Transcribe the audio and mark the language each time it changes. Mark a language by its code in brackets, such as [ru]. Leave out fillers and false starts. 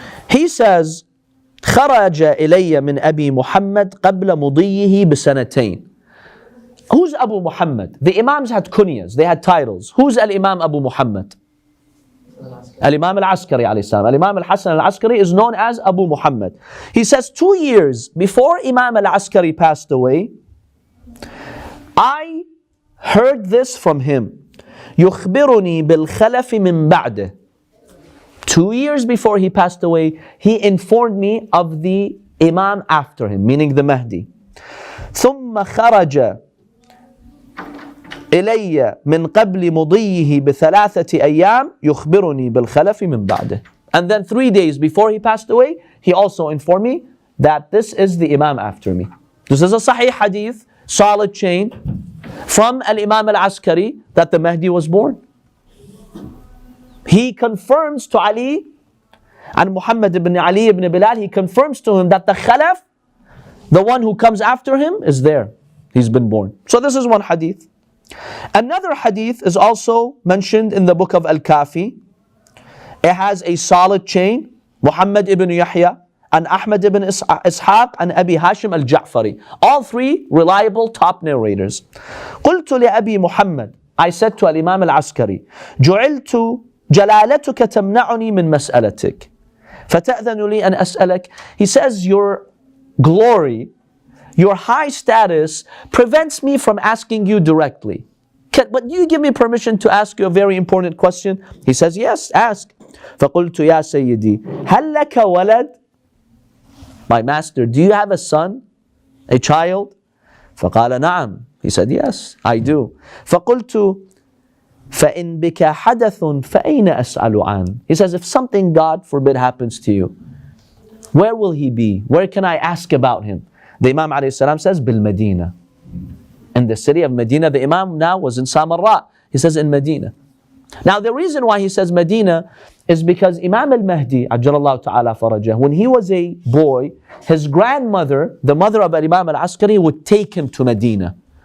[en] He says, [ar] خرج إلي من أبي محمد قبل مضيه بسنتين. [en] Who's Abu Muhammad? The Imams had kunyas, they had titles. Who's Al-Imam Abu Muhammad? Al-Imam Al-Askari alayhi salam. Al-Imam Al-Hasan Al-Askari is known as Abu Muhammad. He says 2 years before Imam Al-Askari passed away, I heard this from him. [ar] يخبرني بالخلف من بعده. [en] 2 years before he passed away, he informed me of the Imam after him, meaning the Mahdi. [ar] ثم خرج إلي من قبل مضيه بثلاثة أيام يخبرني بالخلف من بعده. [en] And then 3 days before he passed away, he also informed me that this is the Imam after me. This is a Sahih hadith, solid chain, from Al-Imam Al-Askari that the Mahdi was born. He confirms to Ali and Muhammad ibn Ali ibn Bilal, he confirms to him that the Khalaf, the one who comes after him, is there. He's been born. So this is one hadith. Another hadith is also mentioned in the book of Al-Kafi. It has a solid chain. Muhammad ibn Yahya and Ahmad ibn Ishaq and Abi Hashim al-Ja'fari. All three reliable top narrators. [ar] قلت لأبي محمد, [en] I said to Al-Imam Al-Askari, [ar] جعلت جلالتك تمنعني من مسألتك فتأذن لي أن أسألك. [en] He says, your glory, your high status prevents me from asking you directly. But you give me permission to ask you a very important question? He says, yes, ask. [ar] فقلت يا سيدي هل لك ولد? [en] My master, do you have a son? A child? [ar] فقال نعم. [en] He said, yes, I do. [ar] فقلت فإن بك حدث فأين أسأل عنه? [en] He says, if something, God forbid, happens to you, where will he be? Where can I ask about him? The Imam alayhi salam says, Bil Medina. In the city of Medina. The Imam now was in Samarra. He says in Medina. Now the reason why he says Medina is because Imam al-Mahdi, ajjalallahu ta'ala farajah, when he was a boy, his grandmother, the mother of Imam al-Askari, would take him to Medina.